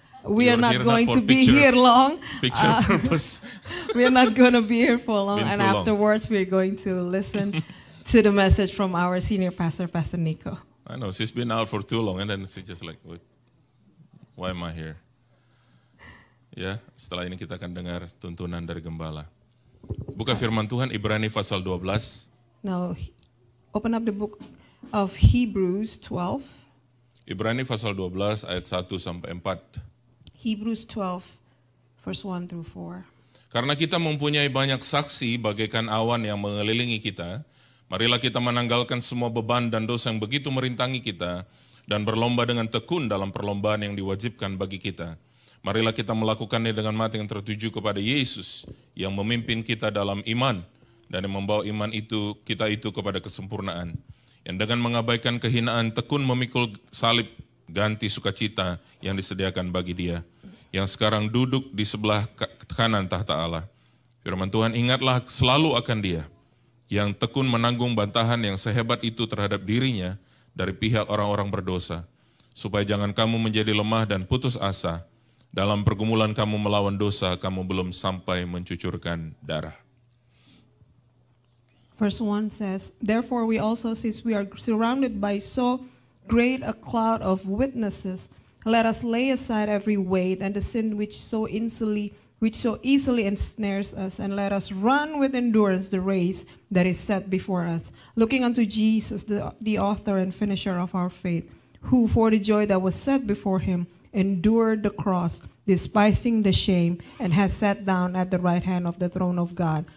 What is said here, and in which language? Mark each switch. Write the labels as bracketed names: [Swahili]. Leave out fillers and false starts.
[English] We are not going to be here long. Picture purpose. We are not going to be here for long, been and too long. afterwards we're going to listen to the message from our senior pastor, Pastor Nico. I know, she's been out for too long and then she's just like, wait, why am I here? [Indonesian] Ya, setelah ini kita akan dengar tuntunan dari Gembala. Buka firman Tuhan Ibrani pasal 12. [English] Now, open up the book of Hebrews 12. [Indonesian] Ibrani pasal 12 ayat 1 sampai 4. [English] Hebrews 12, verse 1 through 4. [Indonesian] Karena kita mempunyai banyak saksi bagaikan awan yang mengelilingi kita, marilah kita menanggalkan semua beban dan dosa yang begitu merintangi kita, dan berlomba dengan tekun dalam perlombaan yang diwajibkan bagi kita. Marilah kita melakukannya dengan mata yang tertuju kepada Yesus, yang memimpin kita dalam iman, dan yang membawa iman kita itu kepada kesempurnaan. Yang dengan mengabaikan kehinaan tekun memikul salib ganti sukacita yang disediakan bagi Dia, yang sekarang duduk di sebelah kanan tahta Allah. Firman Tuhan, ingatlah selalu akan Dia, yang tekun menanggung bantahan yang sehebat itu terhadap dirinya dari pihak orang-orang berdosa, supaya jangan kamu menjadi lemah dan putus asa. Dalam pergumulan kamu melawan dosa, kamu belum sampai mencucurkan darah. [English] Verse 1 says, therefore we also, since we are surrounded by so great a cloud of witnesses, let us lay aside every weight and the sin which so easily ensnares us, and let us run with endurance the race that is set before us, looking unto Jesus, the author and finisher of our faith, who for the joy that was set before him endured the cross, despising the shame, and has sat down at the right hand of the throne of God.